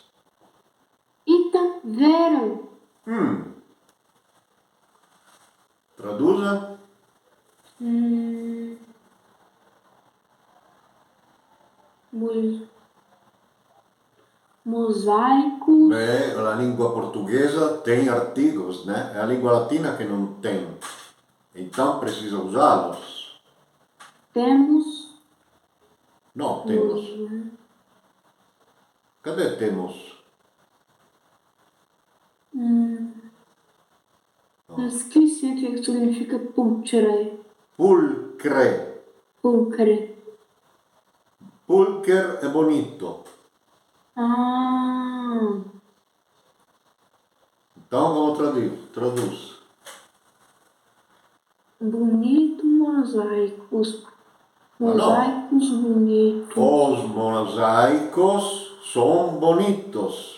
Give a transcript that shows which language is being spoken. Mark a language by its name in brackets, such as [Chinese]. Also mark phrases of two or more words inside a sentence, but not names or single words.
[Latin] Ita vero. [Portuguese] Traduza. Mosaicos. Beh, la lingua portuguesa tem artigos, né? É a língua latina que não tem. Então precisa usá-los. Temos. Não, temos. Cadê temos? Esqueci o que significa pulchere. Pulcre. Pulcre. Pulcher é bonito. Então vamos traduz. Bonito mosaicos. Mosaicos bonitos. Os mosaicos são bonitos.